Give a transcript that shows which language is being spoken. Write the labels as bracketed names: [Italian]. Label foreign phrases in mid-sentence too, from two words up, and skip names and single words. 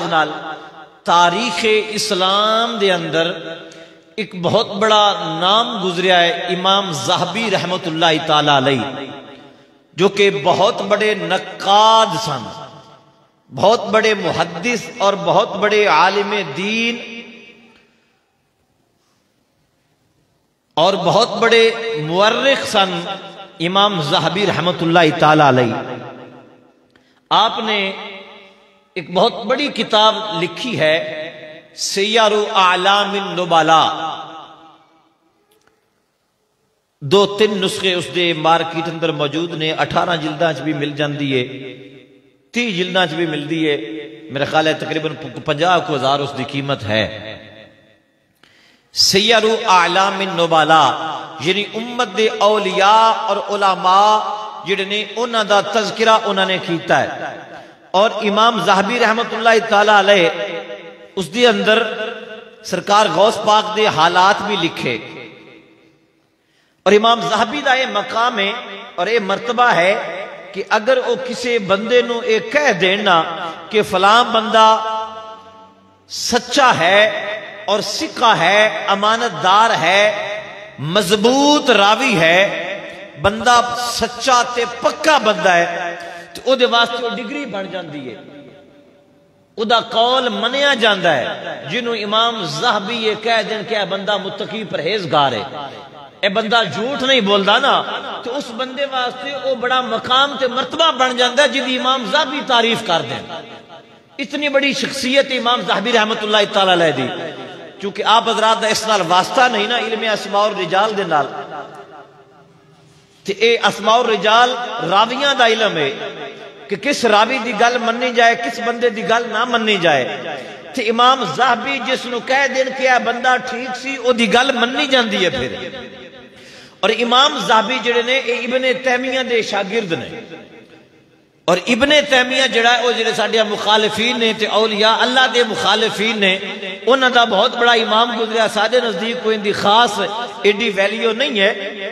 [Punjabi] نال تاریخ اسلام دے اندر ایک بہت بڑا نام گزریا ہے، امام ذہبی [Arabic] رحمت اللہ تعالیٰ علیہ، [Punjabi] جو کہ بہت بڑے نقاد سن، بہت بڑے محدث اور بہت بڑے عالم دین اور بہت بڑے مورخ سن امام ذہبی [Arabic] رحمت اللہ تعالیٰ علیہ۔ [Punjabi] آپ نے ایک بہت بڑی کتاب لکھی ہے سیر اعلام النبلاء، 2-3 نسخے اس دے مارکیٹ اندر موجود نے، 18 جلداں چ بھی مل جاندی ہے، 30 جلداں چ بھی ملدی ہے، میرا خیال ہے تقریباً 50,000 اس دی قیمت ہے۔ سیر اعلام النبلاء یعنی امت دے اولیاء اور علماء جڑے نے انہاں دا تذکرہ انہاں نے کیتا ہے، اور امام ذہبی رحمت [Arabic] اللہ تعالیٰ علیہ [Punjabi] اس دے اندر سرکار غوث پاک دے حالات بھی لکھے، اور امام ذہبی دا یہ مقام ہے اور یہ مرتبہ ہے کہ اگر وہ کسی بندے نو ایک کہہ دینا کہ فلاں بندہ سچا ہے اور سکہ ہے، امانت دار ہے، مضبوط راوی ہے، بندہ سچا تے پکا بندہ ہے، تو او دے واسطے وہ ڈگری بن جاندی ہے، او دا قول منیا جاندا ہے۔ جنہوں امام ذہبی یہ کہہ دیں کہ بندہ متقی پرہیزگار ہے، اے بندہ جھوٹ نہیں بولدا نا، تو اس بندے واسطے او بڑا مقام تے مرتبہ بن جاندا ہے جدی امام ذہبی تعریف کر دیں۔ اتنی بڑی شخصیت امام ذہبی [Arabic] رحمت اللہ تعالیٰ علیہ [Punjabi] دی، چونکہ آپ حضرات دا اس نال واسطہ نہیں نا علم [Arabic] اسماء الرجال [Punjabi] دے نال، تے اے [Arabic] اسماء الرجال [Punjabi] راویاں دا علم ہے کہ کس راوی دی گل مننی جائے، کس بندے دی گل نہ مننی جائے، تے امام ذہبی جس نو کہہ دین کہ اے بندہ ٹھیک سی او دی گل مننی جاندی ہے پھر۔ اور امام ذہبی جڑے نے اے ابن تیمیہ دے شاگرد نے، اور ابن تیمیہ جڑا ہے وہ جڑے ساڈے مخالفین نے تے [Arabic] اولیاء اللہ [Punjabi] دے مخالفین نے، انہاں دا بہت بڑا امام گزریا، ساڈے نزدیک کوئی ان دی خاص ایڈی ویلیو نہیں ہے،